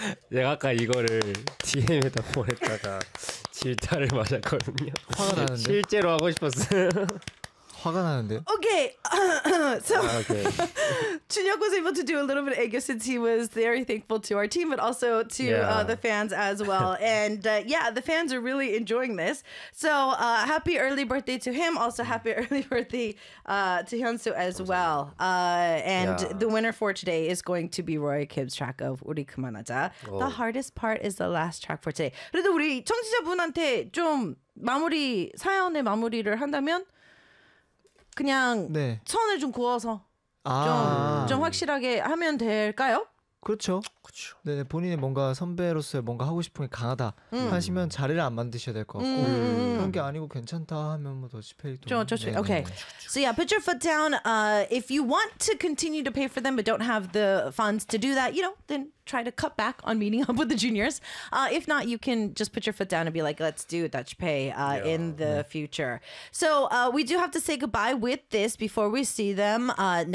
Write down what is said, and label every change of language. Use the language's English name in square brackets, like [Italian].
[Korean] 내가 아까 이거를 DM에다 보냈다가 질타를 맞았거든요. 화가 나는데. 실제로 하고 싶었어요. 화가 나는데요? [English] Okay, so Junhyuk was able to do a little bit of ego since he was very thankful to our team, but also to the fans as well. And yeah, the fans are really enjoying this. So happy early birthday to him. Also happy early birthday to Hyunsoo as well. And the winner for today is going to be Roy Kim's track of 우리 그만하자. The hardest part is the last track for today. [Korean] 그래도 우리 청취자분한테 좀 마무리 사연의 마무리를 한다면 그냥 네. 천을 좀 구워서 아~ 좀 확실하게 하면 될까요? 그렇죠. 그렇죠. 네, 본인이 뭔가 선배로서 뭔가 하고 싶은 게 강하다 하시면 자리를 안 만드셔야 될 것 같고 그런 게 아니고 괜찮다 하면 뭐 더 지폐도 좋죠. 네, 오케이. 네. [English] So yeah, put your foot down. If you want to continue to pay for them but don't have the funds to do that, you know, then try to cut back on meeting up with the juniors. If not, you can just put your foot down and be like, let's do Dutch pay in the future. So we do have to say goodbye with this before we see them next.